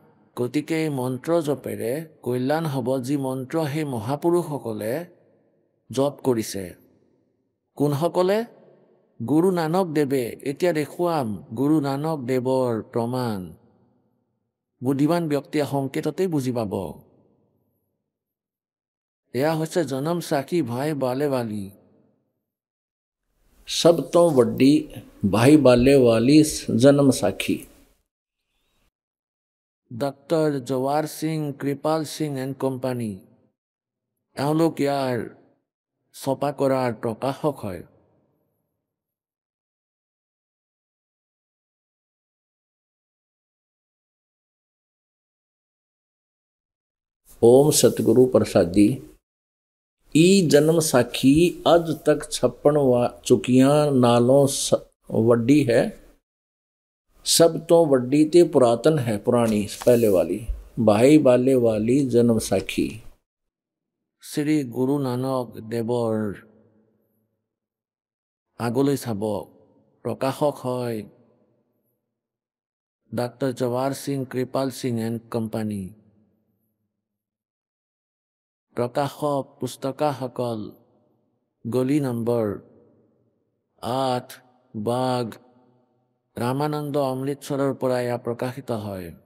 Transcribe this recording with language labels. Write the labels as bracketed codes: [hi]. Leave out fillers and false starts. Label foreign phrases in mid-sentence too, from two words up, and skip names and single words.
[as] গতিকে এই মন্ত্ৰ জপেৰে কল্যাণ হ'ব, যি মন্ত্ৰ সেই মহাপুৰুষসকলে জপ কৰিছে। কোনসকলে? গুৰু নানক দেৱে। এতিয়া দেখুৱাম গুৰু নানক দেৱৰ প্ৰমাণ। বুদ্ধিমান ব্যক্তিয়ে সংকেততেই বুজি পাব। এয়া হৈছে জনম সাক্ষী ভাই বালে ਵਾਲੀ। [pa] ਸਭ ਤੋਂ ਵੱਡੀ ਭਾਈ ਬਾਲੇ ਵਾਲੀ ਜਨਮ ਸਾਖੀ। [as] ডক্টৰ জৱাহৰ সিং, কৃপাল সিং এণ্ড কোম্পানী, এওঁলোক ইয়াৰ ছপা কৰাৰ প্ৰকাশক হয়। [pa] ਓਮ ਸਤਿਗੁਰੂ ਪ੍ਰਸਾਦੀ। ਇਹ ਜਨਮ ਸਾਖੀ ਅੱਜ ਤੱਕ ਛੱਪਣ ਚੁੱਕੀਆਂ ਨਾਲੋਂ ਵੱਡੀ ਹੈ। ਸਭ ਤੋਂ ਵੱਡੀ ਤੇ ਪੁਰਾਤਨ ਹੈ, ਪੁਰਾਣੀ ਪਹਿਲੇ ਵਾਲੀ ਭਾਈ ਬਾਲੇ ਵਾਲੀ ਜਨਮ ਸਾਖੀ। [as] শ্ৰী গুৰু নানক দেৱৰ আগলৈ চাব। প্ৰকাশক হয় ডক্টৰ জৱাহৰ সিং, কৃপাল সিং এণ্ড কোম্পানী। প্ৰকাশক পুস্তকাসকল গলি নম্বৰ 8, বাগ, ৰামানন্দ, অমৃতসৰৰ পৰা এয়া প্ৰকাশিত হয়।